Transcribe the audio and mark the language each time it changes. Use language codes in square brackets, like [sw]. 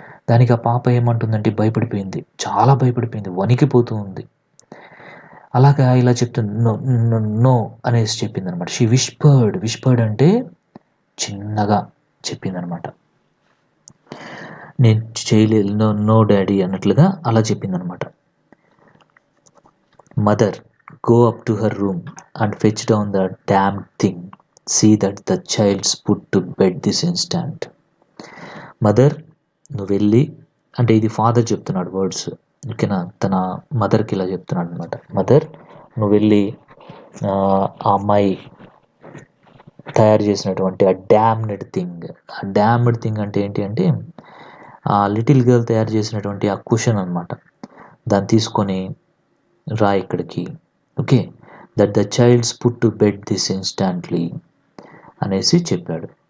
[te] దానికి ఆ పాప ఏమంటుందంటే భయపడిపోయింది, చాలా భయపడిపోయింది, వణికిపోతూ ఉంది. అలాగా ఇలా చెప్తుంది, నో నో నో అనేసి చెప్పింది అనమాట. షీ విస్పర్డ్ అంటే చిన్నగా చెప్పిందనమాట. నేను చేయలేదు, నో నో డాడీ అన్నట్లుగా అలా చెప్పిందనమాట. [en] Mother, go up to her room and fetch down the damned thing. See that the child's put to bed this instant. [te] Mother, నువ్వు వెళ్ళి, అంటే ఇది ఫాదర్ చెప్తున్నాడు వర్డ్స్, ఓకేనా, తన మదర్కి ఇలా చెప్తున్నాడు అనమాట. మదర్, నువ్వు వెళ్ళి ఆ అమ్మాయి తయారు చేసినటువంటి ఆ డ్యామ్డ్ థింగ్ అంటే ఏంటి అంటే ఆ లిటిల్ గర్ల్ తయారు చేసినటువంటి ఆ కుషన్ అనమాట, దాన్ని తీసుకొని రా ఇక్కడికి, okay, [en] that the child's put to bed this instantly [te] అనేసి చెప్పాడు.